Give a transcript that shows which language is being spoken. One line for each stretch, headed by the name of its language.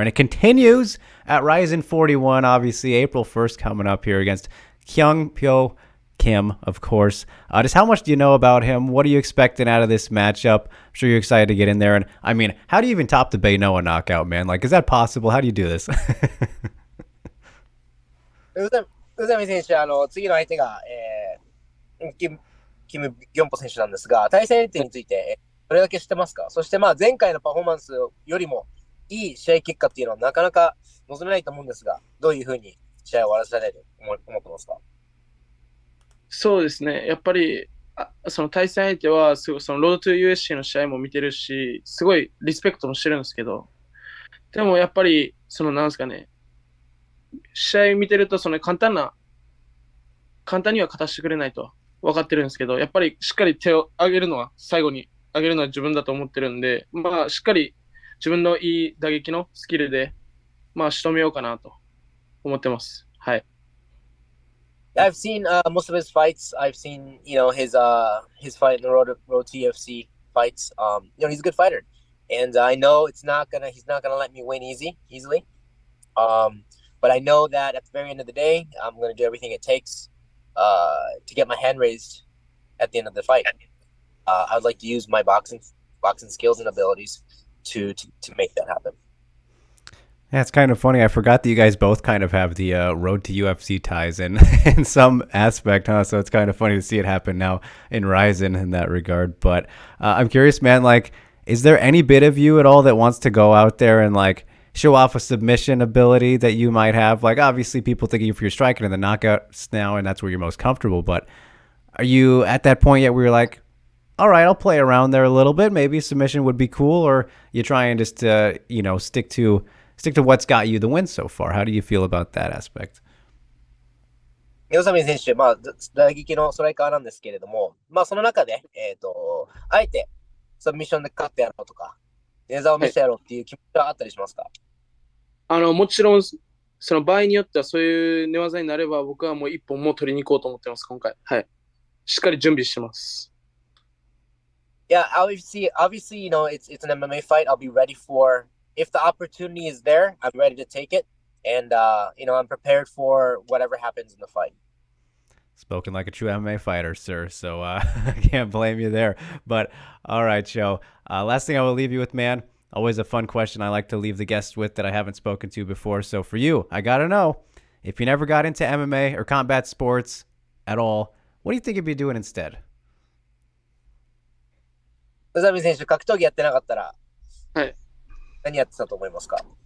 English: And it continues at Ryzen 41, obviously, April 1st coming up here against Kyung Pyo Kim, of course. Just how much do you know about him? What are you expecting out of this matchup? I'm sure you're excited to get in there. And, I mean, how do you even top the Bay Noah knockout, man? Like, is that possible? How do you do this?
Japanese: 宇佐美選手、次の相手が、キム・ギョンポ選手なんですが、対戦相手について、どれだけ知ってますか？そして、まあ、前回のパフォーマンスよりもいい試合結果っていうのはなかなか望めないと思うんですが、どういうふうに試合を終わらせたいと思ってますか？そうですね。やっぱり、その対戦相手は、そのロードトゥ USC の試合も見てるし、すごいリスペクトもしてるんですけど、でもやっぱり、なんですかね、試合見てると、簡単には勝たしてくれないと分かってるんですけど、やっぱりしっかり手を上げるのは、最後に上げるのは自分だと思ってるんで、まあ、しっかり自分のいい打撃のスキルで、まあ、仕留めようかなと思ってます。はい。
English: I've seen most of his fights. I've seen, his fight in the road to UFC fights. He's a good fighter, and I know he's not gonna let me win easily. But I know that at the very end of the day, I'm gonna do everything it takes to get my hand raised at the end of the fight. I would like to use my boxing skills and abilities to make that happen. Yeah, it's kind of funny. I forgot that you guys both kind of have the road to UFC ties in in some aspect, huh? So it's kind of funny to see it happen now in Ryzen in that regard. But I'm curious, man. Like, is there any bit of you at all that wants to go out there and like show off a submission ability that you might have? Like, obviously, people think of you for your striking and the knockouts now, and that's where you're most comfortable. But are you at that point yet where you're like, all right, I'll play around there a little bit. Maybe submission would be cool, or you try and just stick to what's got you the win so far. How do you feel about that aspect?
Japanese: 宇佐美選手、打撃のストライカーなんですけれども、その中で、あえて、サブミッションで勝ってやろうとか、寝技を見せてやろうっていう気持ちはあったりしますか？もちろん、その場合によってはそういう寝技になれば、僕はもう一本も取りに行こうと思ってます、今回。はい。しっかり準備してます。
English: Yeah, obviously, it's an MMA fight. I'll be ready for, if the opportunity is there, I'm ready to take it. And, I'm prepared for whatever happens in the fight. Spoken like a true MMA fighter, sir. So I can't blame you there. But all right, Joe. Last thing I will leave you with, man. Always a fun question I like to leave the guests with that I haven't spoken to before. So for you, I got to know, if you never got into MMA or combat sports at all, what do you think you'd be doing instead?
Japanese: 宇佐美選手、格闘技やってなかったら、はい。何やってたと思いますか？